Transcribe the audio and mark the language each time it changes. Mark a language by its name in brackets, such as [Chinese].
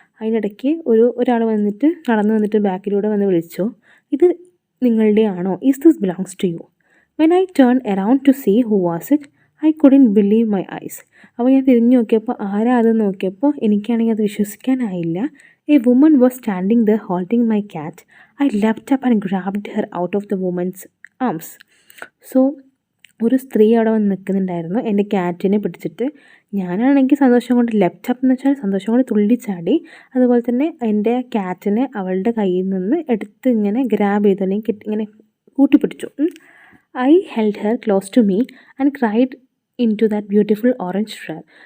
[Malayalam] അതിനിടയ്ക്ക് ഒരാൾ നടന്നു വന്നിട്ട് ബാക്കിലൂടെ വന്ന് വിളിച്ചു, "ഇത് നിങ്ങളുടെ ആണോ? [English] Is this belongs to you?" When I turn around to see who was it, I couldn't believe my eyes. [Malayalam] അപ്പോൾ ഞാൻ തിരിഞ്ഞു നോക്കിയപ്പോൾ ആരാ അതെന്ന് നോക്കിയപ്പോൾ എനിക്കാണെങ്കിൽ അത് വിശ്വസിക്കാനായില്ല. [English] A woman was standing there holding my cat. I leapt up and grabbed her out of the woman's arms. [Malayalam] So ഒരു സ്ത്രീ അവിടെ വന്ന് നിൽക്കുന്നുണ്ടായിരുന്നു എൻ്റെ ക്യാറ്റിനെ പിടിച്ചിട്ട്. ഞാനാണെങ്കിൽ സന്തോഷം കൊണ്ട് ലെഫ്റ്റ് അപ്പ് എന്ന് വെച്ചാൽ സന്തോഷം കൊണ്ട് തുള്ളിച്ചാടി. അതുപോലെ തന്നെ എൻ്റെ ക്യാറ്റിനെ അവളുടെ കയ്യിൽ നിന്ന് എടുത്ത് ഇങ്ങനെ ഗ്രാബ് ചെയ്തു, അല്ലെങ്കിൽ ഇങ്ങനെ കൂട്ടിപ്പിടിച്ചു. [English] I held her close to me and cried into that beautiful orange flower.